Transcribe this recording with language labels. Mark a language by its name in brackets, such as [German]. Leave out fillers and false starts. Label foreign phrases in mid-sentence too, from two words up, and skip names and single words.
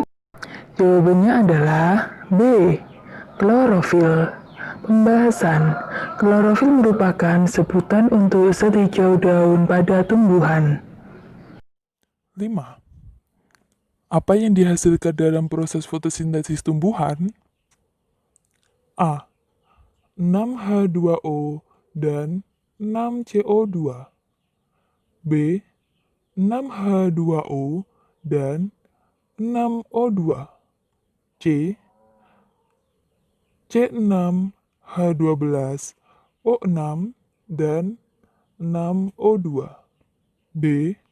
[Indonesian] Jawabannya adalah B. Klorofil. Pembahasan. Klorofil merupakan sebutan untuk zat hijau daun pada tumbuhan. 5. Apa yang dihasilkan dalam proses fotosintesis tumbuhan? A. 6H2O dan 6CO2, B. 6H2O dan 6O2, C. C6H12O6 dan 6O2, D.